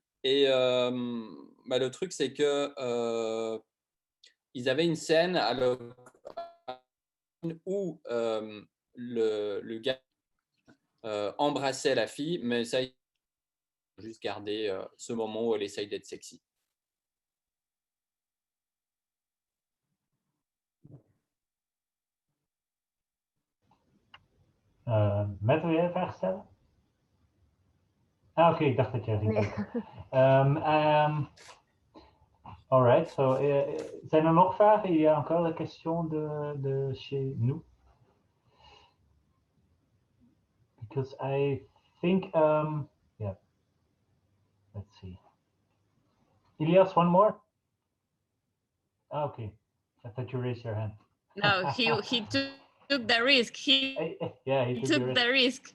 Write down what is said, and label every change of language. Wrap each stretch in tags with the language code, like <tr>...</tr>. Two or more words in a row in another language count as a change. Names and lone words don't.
<fr>Et le truc, c'est que ils avaient une scène où le gars embrassait la fille, mais ça, il faut juste garder ce moment où elle essaye d'être sexy.</fr> <nl>Matt, wil jij een vraag stellen? Oké, ik dacht dat jij ging. Nee.</nl> <en>All right,</en> <nl>so zijn er nog vragen?</nl> <fr>Il y a encore des questions de chez nous?</fr> <en>Because I think, yeah, let's see. Ilias, one more? Okay, I thought you raised your hand. No, he took the risk. He took the risk.</en>